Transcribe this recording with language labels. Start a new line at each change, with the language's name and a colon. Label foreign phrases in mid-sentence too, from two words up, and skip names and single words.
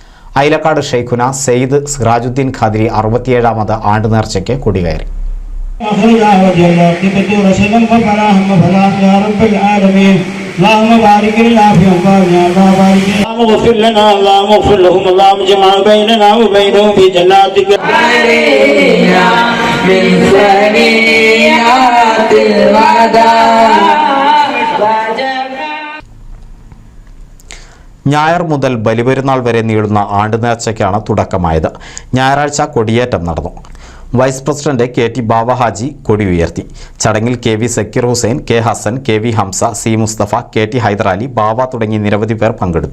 Malayalam: ഐലക്കാട് ഷെയ്ഖുന സെയ്ദ് സിറാജുദ്ദീൻ ഖാദിരി 67ാമത് ആണ്ട് നേർച്ചയ്ക്ക് കൊടികയറി.
Arabic: اللهم بارك لنا في أوطاننا اللهم اغفر لنا اللهم اغفر لهم اللهم اجمع بيننا وبينهم في جناتك علينا من ثنيات الوداع.
Malayalam: ഞായർ മുതൽ ബലിപെരുന്നാൾ വരെ നീളുന്ന ആണ്ട് നേർച്ചയ്ക്കാണ് തുടക്കമായത്. ഞായറാഴ്ച കൊടിയേറ്റം നടന്നു. വൈസ് പ്രസിഡന്റ് KT ബാവ ഹാജി കൊടി ഉയർത്തി. ചടങ്ങിൽ KV സക്കീർ ഹുസൈൻ, K ഹസൻ, KV ഹംസ, C മുസ്തഫ, KT ഹൈദരാലി, ബാവ തുടങ്ങി നിരവധി പേർ പങ്കെടുത്തു.